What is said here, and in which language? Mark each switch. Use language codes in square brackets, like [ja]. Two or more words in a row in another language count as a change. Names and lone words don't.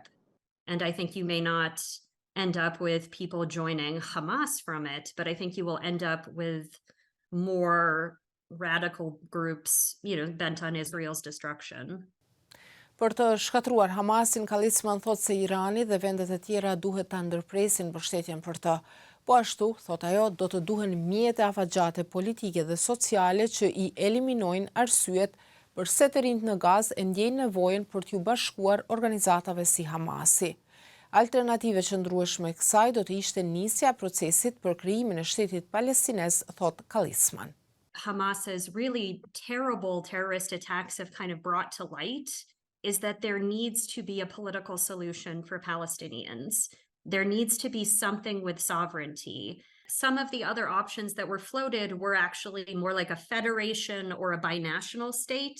[en] And I think you may not end up with people joining Hamas from it, but I think you will end up with more radical groups, bent on Israel's destruction. [sq] Për të shkatruar Hamasin, Kalisman thot se Irani dhe vendet e tjera duhet ta ndërpresin mbështetjen për të. Po ashtu, thot ajo, do të duhen mjete afatgjate politike dhe sociale që i eliminojnë arsyet përse të rinjt në Gazë e ndjejnë nevojën për t'ju bashkuar organizatave si Hamasi. Alternative qëndrueshme kësaj do të ishte nisja procesit për krijimin e shtetit palestinez, thot Kalisman. [en] Hamas's really terrible terrorist attacks have kind of brought to light is that there needs to be a political solution for Palestinians. There needs to be something with sovereignty. Some of the other options that were floated were actually more like a federation or a binational state.